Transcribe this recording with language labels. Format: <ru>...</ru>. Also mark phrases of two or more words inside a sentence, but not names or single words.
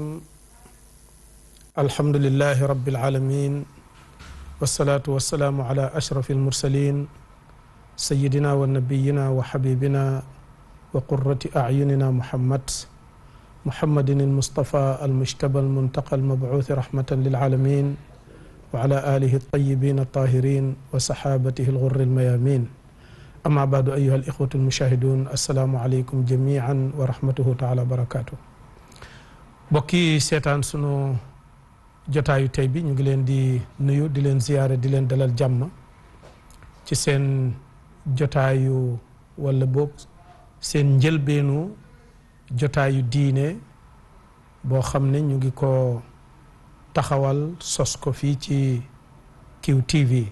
<ar>الحمد لله رب العالمين والصلاة والسلام على أشرف المرسلين سيدنا ونبينا وحبيبنا وقرة أعيننا محمد المصطفى المجتبى المنتقى المبعوث رحمة للعالمين وعلى آله الطيبين الطاهرين وصحابته الغر الميامين. أما بعد أيها الإخوة المشاهدون السلام عليكم جميعا ورحمته تعالى وبركاته.</ar> <wo>بكي سيطان سنو jotaayu tey bi ñu ngi leen di nuyu di leen ziyaare di leen dalal jàmm ci seen jotaayu wala boog seen njëlbeenu jotaayu diine boo xam ne ñu ngi ko taxawal sos ko fii ci QTV</wo>